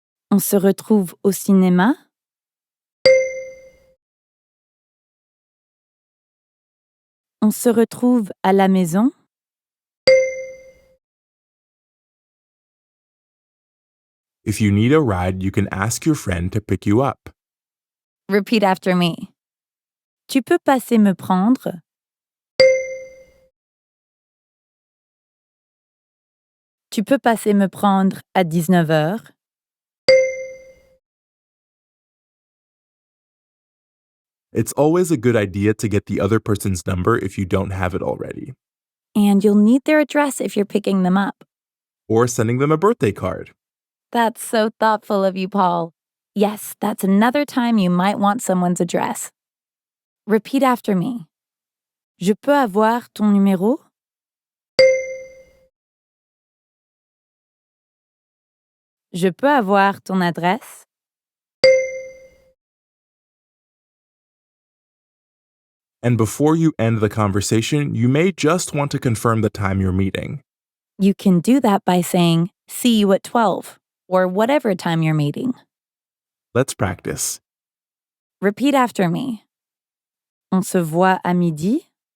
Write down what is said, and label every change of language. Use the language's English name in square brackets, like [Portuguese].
[French] On se retrouve au cinéma? On se retrouve à la maison? [English] If you need a ride, you can ask your friend to pick you up. Repeat after me. [French] Tu peux passer me prendre? Tu peux passer me prendre à 19 heures? [English] It's always a good idea to get the other person's number if you don't have it already, And you'll need their address if you're picking them up. or sending them a birthday card. That's so thoughtful of you, Paul. Yes, that's another time you might want someone's address. Repeat after me. [French] Je peux avoir ton numéro? Je peux avoir ton adresse? [English] And before you end the conversation, you may just want to confirm the time you're meeting. You can do that by saying, see you at 12, or whatever time you're meeting. Let's practice. Repeat after me. [French] On se voit à midi?